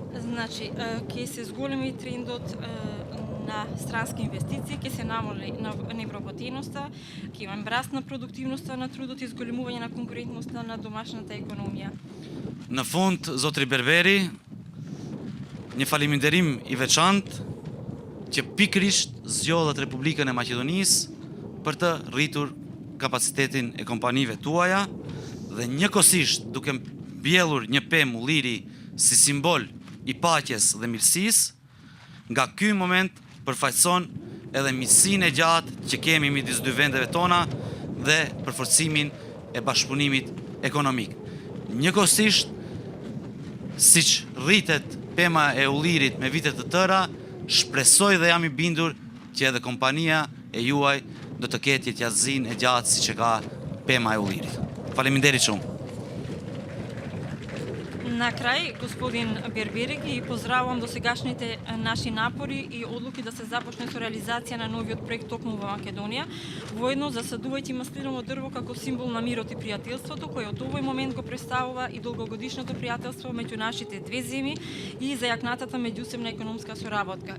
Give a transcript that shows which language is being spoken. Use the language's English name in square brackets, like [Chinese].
[Macedonian] Значи, ќе се зголеми трендот на странски инвестиции, ќе се намали на невработеноста, ќе имаме раст на продуктивноста на трудот и зголемување на конкурентноста на домашната економија. [Albanian] Në fund, zotri Berberi, një faleminderim i veçantë që pikërisht zgjodhet Republikën e Maqedonisë për të rritur kapacitetin e kompanive tuaja dhe njëkohësisht duke mbjellur një pemë ulliri si simbol i paqes dhe mirësisë, nga ky moment përfaqëson edhe miqësinë e gjatë që kemi midis dy vendeve tona dhe përforcimin e bashkëpunimit ekonomik. Njëkohësisht, siç rritet pema e ullirit me vite të tëra, shpresoj dhe jam i bindur që edhe kompania e juaj do të ketë jetësinë e gjatë siç e ka pema e ullirit. Faleminderit shumë. [Macedonian] На крај, господин Бербери, ги поздравувам досегашните наши напори и одлуки да се започне со реализација на новиот проект токму во Македонија, воедно засадувајќи маслиново дрво како символ на мирот и пријателството, кој од овој момент го представува и долгогодишното пријателство меѓу нашите две земји и зајакнатата меѓусебна економска соработка.